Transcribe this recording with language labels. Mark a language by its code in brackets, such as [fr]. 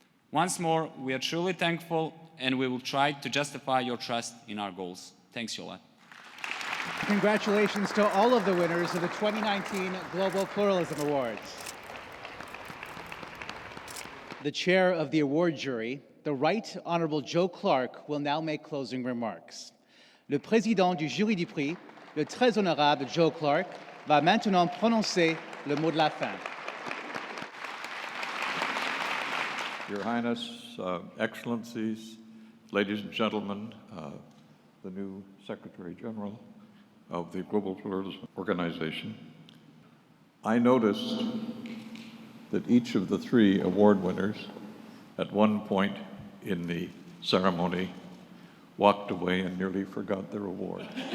[en] Once more, we are truly thankful, and we will try to justify your trust in our goals. Thanks you a lot. Congratulations to all of the winners of the 2019 Global Pluralism Awards. The chair of the award jury, the Right Honorable Joe Clark, will now make closing remarks. [fr] Le président du jury du prix, le très honorable Joe Clark, va maintenant prononcer le mot de la fin. [en] Your Highness, Excellencies, ladies and gentlemen, the new Secretary General of the Global Pluralism Organization, I noticed that each of the three award winners at one point in the ceremony walked away and nearly forgot their award.